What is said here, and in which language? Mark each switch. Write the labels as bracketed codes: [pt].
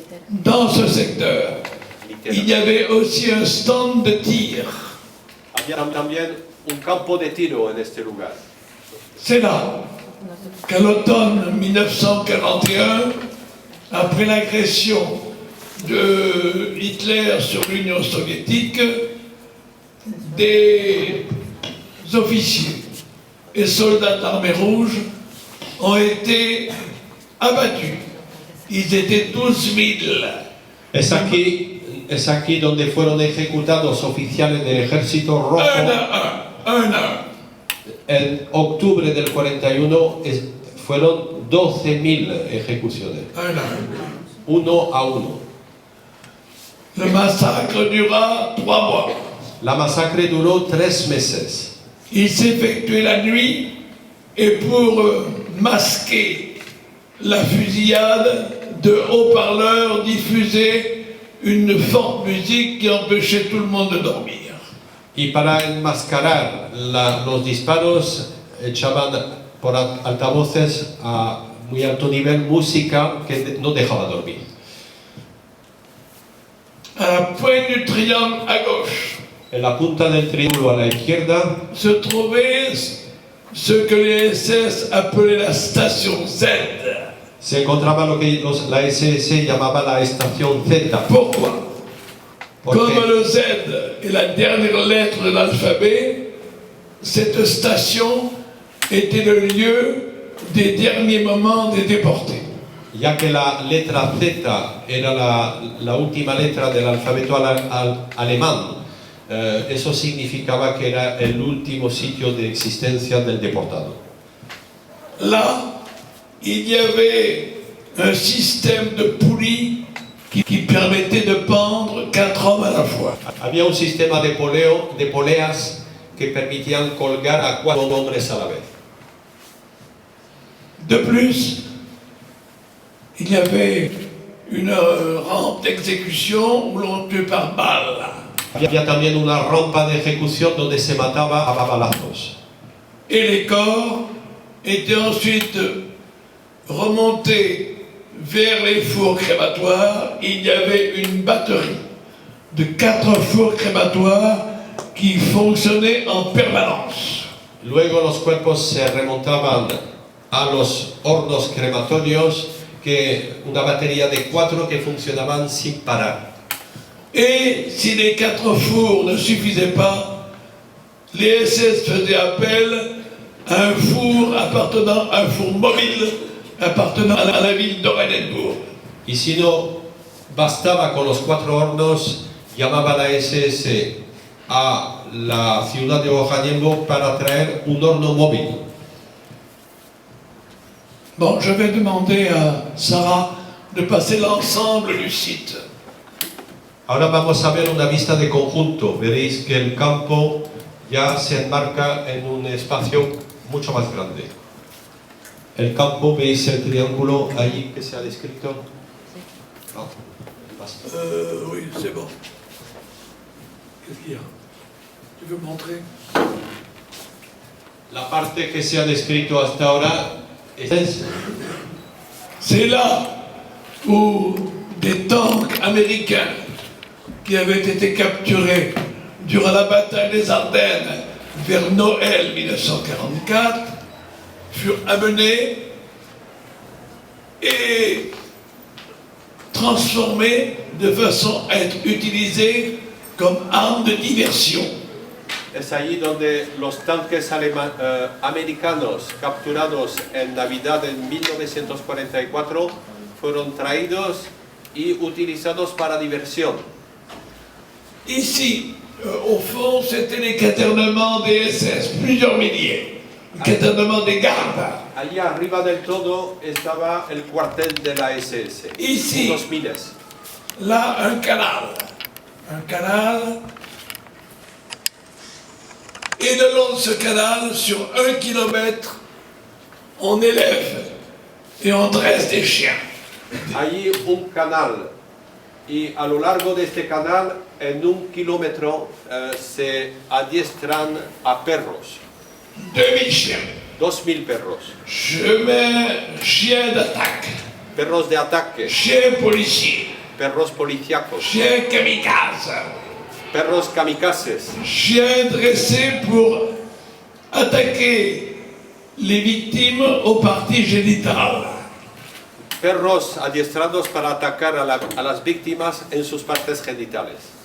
[fr] Dans ce secteur, il y avait aussi un stand de tir. [es] Había también un campo de tiro en este lugar. [fr] C'est là qu'à l'automne 1941, après l'agression de Hitler sur l'Union soviétique, des officiers et soldats de l'armée rouge ont été abattus. Ils étaient 12 000. [es] Es aquí donde fueron ejecutados oficiales del Ejército Rojo. [fr] Un à un. [es] En octubre del 41 fueron 12.000 ejecuciones, [fr] Un à un. [es] uno a uno. [fr] Le massacre dura 3 mois. [es] La masacre duró 3 meses. [fr] Il s'effectuait la nuit et pour masquer la fusillade, de haut-parleurs diffusaient une forte musique qui empêchait tout le monde de dormir. [es] Y para enmascarar los disparos echaban por altavoces a muy alto nivel música que no dejaba dormir. [fr] À la pointe du triangle à gauche [es] En la punta del triángulo a la izquierda [fr] se trouvait ce que les SS appelaient la station Z. [es] se encontraba lo que la SS llamaba la estación Z. [fr] Pourquoi? [es] Porque [fr] Comme le Z est la dernière lettre de l'alphabet, cette station était le lieu des derniers moments des déportés. [es] ya que la letra Z era la última letra del alfabeto alemán, eso significaba que era el último sitio de existencia del deportado. [fr] Là, il y avait un système de poulies qui permettait de pendre 4 hommes à la fois. [es] Había un sistema de poleas que permitían colgar a 4 hombres a la vez. [fr] De plus, il y avait une rampe d'exécution où l'on tuait par balle. [es] Había también una rampa de ejecución donde se mataba a balazos. [fr] Et les corps étaient ensuite remontés vers les fours crématoires. Il y avait une batterie de 4 fours crématoires qui fonctionnaient en permanence. [es] Luego los cuerpos se remontaban a los hornos crematorios, una batería de 4 que funcionaban sin parar. [fr] Et si les 4 fours ne suffisaient pas, les SS faisaient appel à un four mobile appartenant à la ville d'Oranienburg. [es] Y si no bastaba con los 4 hornos, llamaba la SS a la ciudad de Oranienburg para traer un horno móvil. [fr] Bon, je vais demander à Sarah de passer l'ensemble du site. [es] Ahora vamos a ver una vista de conjunto. Veréis que el campo ya se enmarca en un espacio mucho más grande. El campo, veis el triángulo ahí que se ha descrito. No, basta. [fr] Oui, c'est bon. Qu'est-ce qu'il y a? Tu veux montrer? [es] La parte que se ha descrito hasta ahora es... [fr] C'est là où des tanks américains qui avaient été capturés durant la bataille des Ardennes vers Noël 1944 furent amenés et transformés de façon à être utilisés comme armes de diversion. [es] Es allí donde los tanques americanos capturados en Navidad de 1944 fueron traídos y utilizados para diversión. [fr] Ici, Au fond, c'était les caternements des SS, plusieurs milliers. Le caternement des gardes. [es] Allí arriba del todo estaba el cuartel de la SS. [fr] Ici. [es] Unos miles. [fr] Là, un canal. Un canal. Et le long de ce canal, sur 1 kilomètre, on élève et on dresse des chiens. [es] Allí un canal. Y a lo largo de este canal, en 1 kilómetro, se adiestran a perros. [fr] 2000 chiens. [es] 2000 perros. [fr] Je mets chiens d'attaque, [es] Perros de ataque, [fr] chiens policiers, [es] perros policíacos, [fr] chiens kamikazes, [es] perros kamikazes, [fr] chiens dressés pour attaquer les victimes aux parties génitales. [es] perros adiestrados para atacar a las víctimas en sus partes genitales.